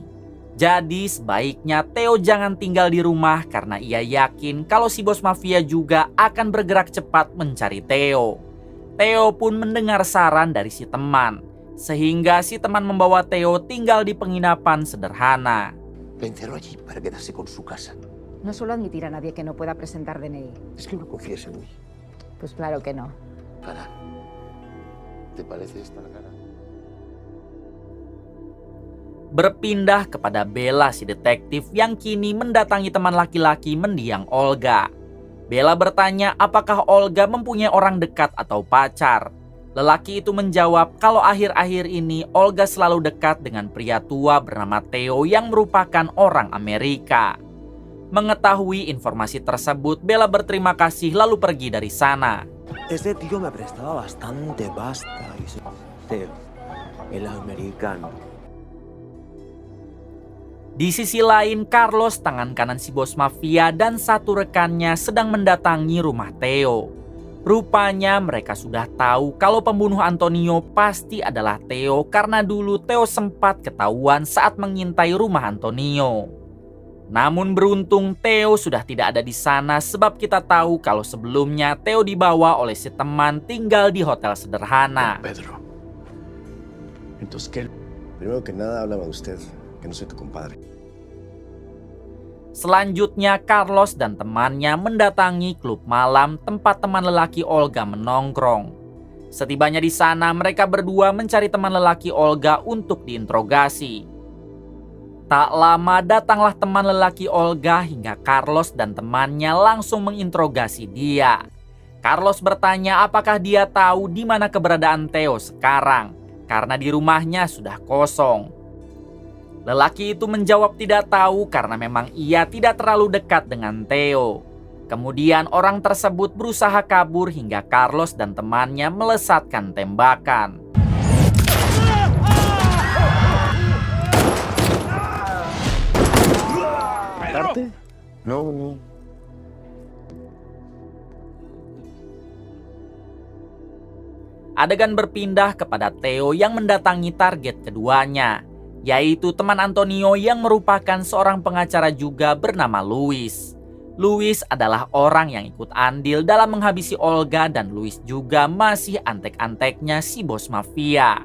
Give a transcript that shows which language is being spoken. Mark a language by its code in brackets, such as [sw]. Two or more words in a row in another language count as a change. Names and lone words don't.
[id] Jadi sebaiknya Theo jangan tinggal di rumah karena ia yakin kalau si bos mafia juga akan bergerak cepat mencari Theo. Theo pun mendengar saran dari si teman, sehingga si teman membawa Theo tinggal di penginapan sederhana. [es] Lo encerró allí para quedarse con su casa. No suelo admitir a nadie que no pueda presentar DNI. Es que no confías en mí. Pues claro que no. Clara, ¿te parece esta la cara? [id] Berpindah kepada Bella, si detektif yang kini mendatangi teman laki-laki mendiang Olga. Bella bertanya apakah Olga mempunyai orang dekat atau pacar. Lelaki itu menjawab kalau akhir-akhir ini Olga selalu dekat dengan pria tua bernama Theo yang merupakan orang Amerika. Mengetahui informasi tersebut, Bella berterima kasih lalu pergi dari sana. [es] Este tío me prestaba bastante pasta. Theo, el americano. [id] Di sisi lain, Carlos, tangan kanan si bos mafia, dan satu rekannya sedang mendatangi rumah Theo. Rupanya mereka sudah tahu kalau pembunuh Antonio pasti adalah Theo karena dulu Theo sempat ketahuan saat mengintai rumah Antonio. Namun beruntung Theo sudah tidak ada di sana sebab kita tahu kalau sebelumnya Theo dibawa oleh si teman tinggal di hotel sederhana. [es] Pedro. Entonces, ¿qué? Primero que nada, háblame usted, que no soy tu compadre. [id] Selanjutnya, Carlos dan temannya mendatangi klub malam tempat teman lelaki Olga menongkrong. Setibanya di sana, mereka berdua mencari teman lelaki Olga untuk diinterogasi. Tak lama datanglah teman lelaki Olga hingga Carlos dan temannya langsung menginterogasi dia. Carlos bertanya apakah dia tahu di mana keberadaan Theo sekarang, karena di rumahnya sudah kosong. Lelaki itu menjawab tidak tahu karena memang ia tidak terlalu dekat dengan Theo. Kemudian orang tersebut berusaha kabur hingga Carlos dan temannya melesatkan tembakan. [es] ¿Matarte? No. [id] Adegan berpindah kepada Theo yang mendatangi target keduanya, yaitu teman Antonio yang merupakan seorang pengacara juga bernama Luis. Luis adalah orang yang ikut andil dalam menghabisi Olga dan Luis juga masih antek-anteknya si bos mafia.